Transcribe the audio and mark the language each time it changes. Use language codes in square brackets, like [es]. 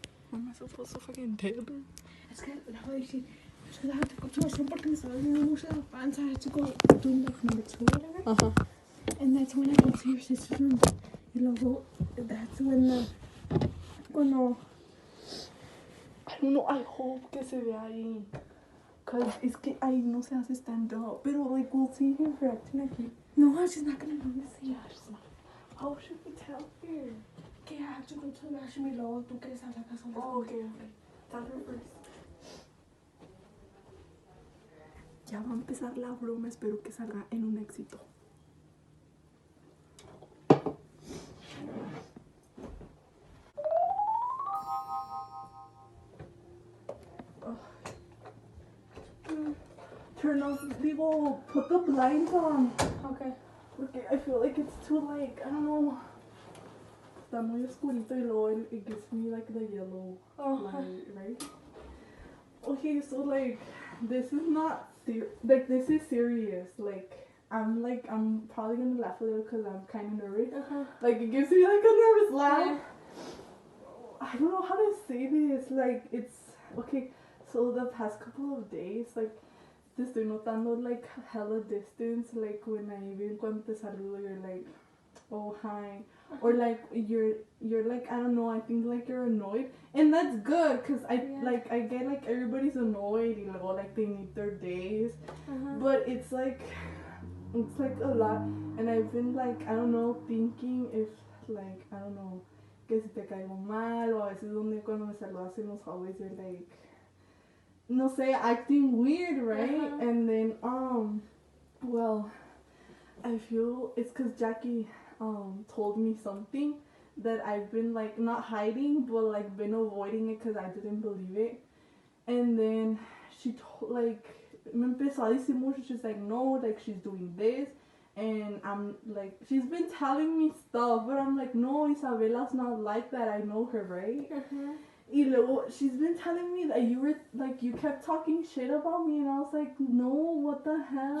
[en] How am I supposed to fucking tell her? [es] Es que la voy a decir, es que déjate con tu razón porque me estaba doliendo mucho la panza. [en] I had to go do like number 2 or whatever. Ajá. And that's when I go to your sister's room. [es] Y luego, [en] that's when [es] cuando... [en] I don't know, I hope [es] que se vea ahí. Cause es que ahí no se hace stand up. [en] Pero like we'll see him reacting aquí. No, she's not gonna notice. Yeah, she's not. How should we tell her? [es] Que [en] I have to go to the washroom [es] y luego tú quieres a la casa. [en] Oh, okay. Tell her first. [es] Ya va a empezar la broma, espero que salga en un éxito. [en] Turn off, put the blinds on. Okay. Porque I feel like it's too like, I don't know. [es] Está muy oscurito y luego [en] it gives me like the yellow light, right? Okay, so like, this is not like this is serious. Like, I'm probably gonna laugh a little because I'm kind of nervous. Like, it gives me like a nervous laugh. Yeah. I don't know how to say this. Like, it's okay. So the past couple of days, like, [es] te estoy notando [en] like hella distance. Like when I even [es] cuando te saludo, [en] you're like, oh hi, or like you're like, I don't know. I think like you're annoyed, and that's good because I get like everybody's annoyed, you know, like they need their days, but it's like a lot, and I've been like, I don't know, thinking if like, I don't know, [es] que si te caigo mal, o a veces donde cuando me saludas en los [en] hallways you're like, no sé, acting weird, right? And then well, I feel it's because Jackie told me something that I've been like not hiding but like been avoiding it because I didn't believe it. And then she told, like, [es] me empezó a decir mucho. [en] She's like, no, like she's doing this, and I'm like, she's been telling me stuff, but I'm like, no, Isabella's not like that, I know her, right? [es] Y luego, [en] she's been telling me that you were like, you kept talking shit about me, and I was like, no, what the hell?